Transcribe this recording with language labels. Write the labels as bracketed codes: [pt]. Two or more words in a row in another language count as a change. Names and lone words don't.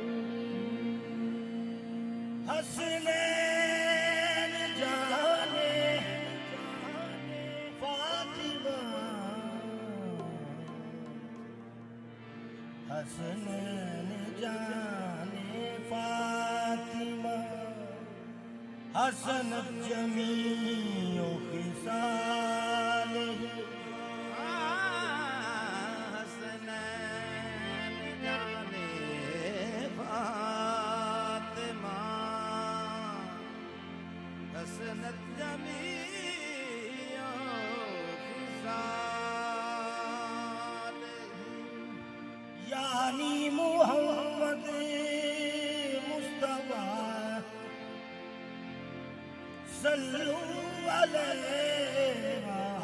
[ur] حسنین جانِ فاطمہ حسنین جانِ فاطمہ [ar] حسن جميع خصال [ur] حسنین جانِ فاطمہ [ar] حسنت جميع خصاله [ur] یعنی محمد مصطفیٰ [ar] صلوا عليه